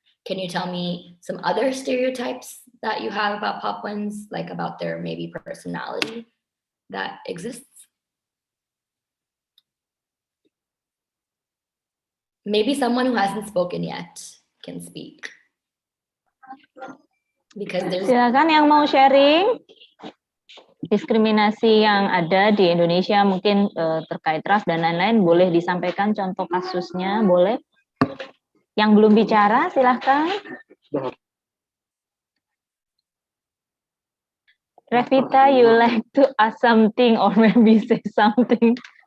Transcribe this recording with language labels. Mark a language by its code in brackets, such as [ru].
[en] Can you tell me some other stereotypes that you have about Papuans, like about their maybe personality that exists? Maybe someone who hasn't spoken yet can speak. Because there's... [id] Silakan yang mau sharing. Diskriminasi yang ada di Indonesia mungkin terkait ras dan lain-lain, boleh disampaikan contoh kasusnya, boleh. Yang belum bicara, silahkan. [en] Revita, you like to ask something or maybe say something?